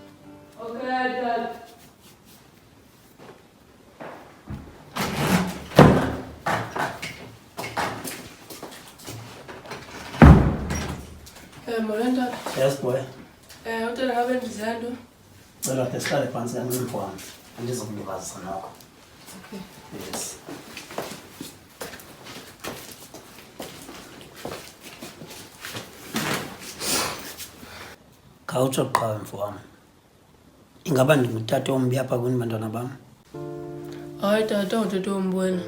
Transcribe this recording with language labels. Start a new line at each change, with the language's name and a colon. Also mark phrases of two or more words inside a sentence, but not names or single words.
Xhosa: Molento.
English: Yes boy.
Xhosa: Utela ngabe ndizando. Cela ke sihlale phansi kancane mfowami. Andizokulibazisa nokho. Okay. Yes. Khawutsho qha mfowami. Ingaba ndingutata ombi apha kuni bantwana bam? Hayi tata utata ombona.